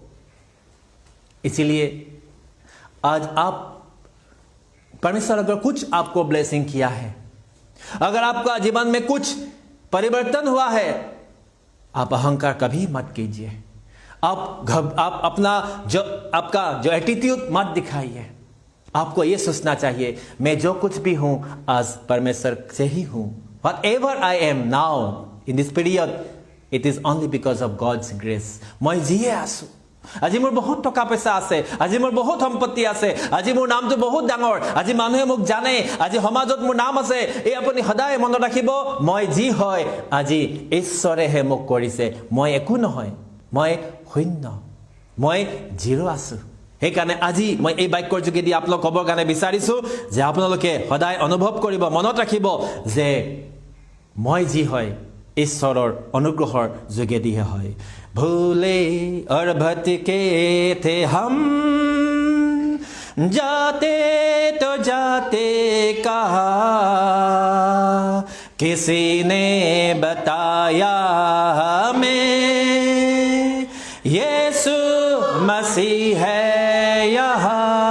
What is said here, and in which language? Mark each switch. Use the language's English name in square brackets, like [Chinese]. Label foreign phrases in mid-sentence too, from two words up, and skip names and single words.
[Hindi] इसीलिए आज आप परमेश्वर अगर कुछ आपको ब्लेसिंग किया है अगर आपका जीवन में कुछ परिवर्तन हुआ है आप अहंकार कभी मत कीजिए। आप अपना आपका जो एटीट्यूड मत दिखाइए। आपको ये सोचना चाहिए, मैं जो कुछ भी हूं आज परमेश्वर से ही हूं। [English] Whatever I am now in this period, it is only because of God's grace. [Assamese] মই যিয়ে আছো, আজি মোৰ বহুত টকা পইচা আছে, আজি মোৰ বহুত সম্পত্তি আছে, আজি মোৰ নামটো বহুত ডাঙৰ, আজি মানুহে মোক জানে, আজি সমাজত মোৰ নাম আছে, এই আপুনি সদায় মনত ৰাখিব, মই যি হয় আজি ঈশ্বৰেহে মোক কৰিছে। মই একো নহয়, মই শূন্য, মই জিৰো আছো। সেইকাৰণে আজি মই এই বাক্যৰ যোগেদি আপোনালোক ক'বৰ কাৰণে বিচাৰিছো যে আপোনালোকে সদায় অনুভৱ কৰিব, মনত ৰাখিব যে মই যি হয় ঈশ্বৰৰ অনুগ্ৰহৰ যোগেদিহে হয়। [Hindi] ভুলে और भटके थे हम, जाते तो जाते कहा, किसी ने बताया हमें यीशु मसीह है यहाँ।